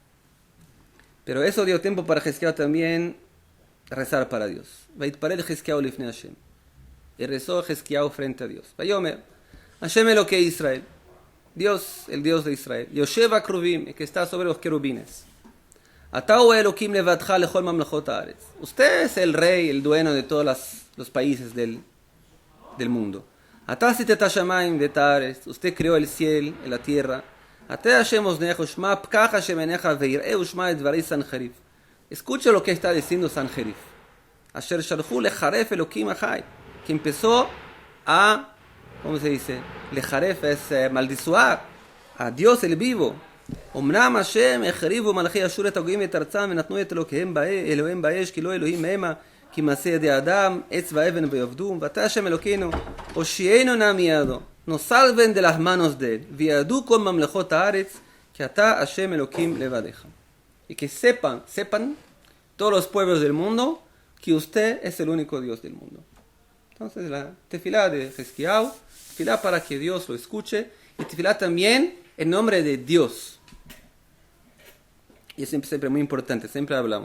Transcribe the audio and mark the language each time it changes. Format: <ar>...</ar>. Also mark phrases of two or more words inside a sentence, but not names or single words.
<es>Pero eso dio tiempo para Hezquiao también rezar para Dios.</es> <he>ויתפלל חזקיהו לפני השם.</he> <es>Y rezó Hezquiao frente a Dios.</es> <he>ויאמר, השם אלוהי ישראל.</he> <es>Dios, el Dios de Israel.</es> <he>יושב הכרובים,</he> <es>que está sobre los querubines.</es> <he>אתה הוא האלוהים לבדך לכל ממלכות הארץ.</he> <es>Usted es el rey, el dueño de todos los países del mundo.</es> <he>אתה עשית את השמים ואת הארץ.</he> <es>Usted creó el cielo y la tierra.</es> <he>הטה השם אזנך ושמע פקח השם עיניך וראה ושמע את דברי סנחריב.</he> <es>Escuche lo que está diciendo Sanherib.</es> <he>אשר שלחו לחרף אלוהים חי.</he> <es>Que empezó a, ¿cómo se dice? Lecharef es maldizuar a Dios el vivo.</es> <he>אמנם השם החריבו מלכי אשור את הגויים את ארצם ונתנו את אלוהיהם באש כי לא אלוהים המה כי מעשה ידי אדם עץ ואבן ויעבדו ואתה השם אלוקינו הושיענו נא מידו</he> <es>nos salven de las manos de él</es> <he>וידעו כל ממלכות הארץ כי אתה השם אלוקים לבדך.</he> <es>Y que sepan todos los pueblos del mundo que usted es el único Dios del mundo. Entonces la tefilá de Hezquiao, tefilá para que Dios lo escuche y tefilá también en nombre de Dios. Y es siempre muy importante, siempre hablamos.</es>